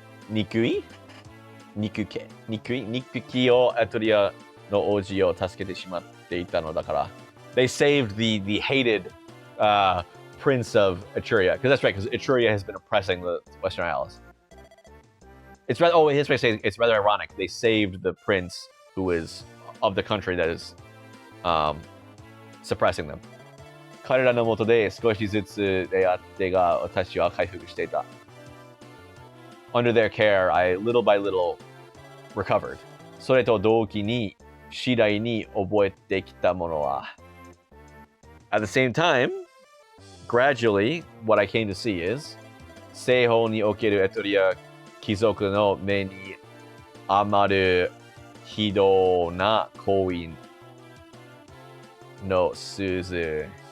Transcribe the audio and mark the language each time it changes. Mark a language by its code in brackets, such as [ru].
[ja] 憎い憎きをエトリアの王子を助けてしまっていたのだから。 [en] They saved the hated prince of Etruria. Because that's right, because Etruria has been oppressing the Western Isles. It's rather, oh, his way of saying it's rather ironic. They saved the prince who is of the country that is suppressing them. [ja] 彼らの下で少しずつ出会ってが私は回復していた。 [en] Under their care, I little by little recovered. [ja] それと同期に次第に覚えてきたものは。 [en] At the same time, gradually, what I came to see is [ja] 西方におけるエトリア貴族の目に余る非道な行為の数々。